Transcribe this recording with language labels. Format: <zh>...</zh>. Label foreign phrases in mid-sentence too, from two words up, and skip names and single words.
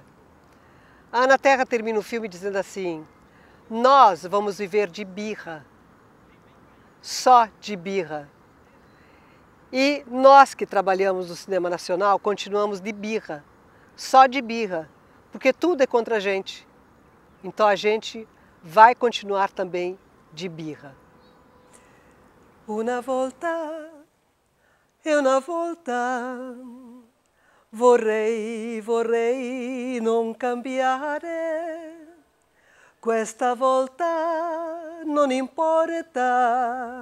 <pt>A Ana Terra termina o filme dizendo assim: nós vamos viver de birra, só de birra. E nós que trabalhamos no cinema nacional continuamos de birra, só de birra, porque tudo é contra a gente. Então a gente vai continuar também de birra.</pt> <it>Una volta, vorrei non cambiare. Questa volta non importa.</it>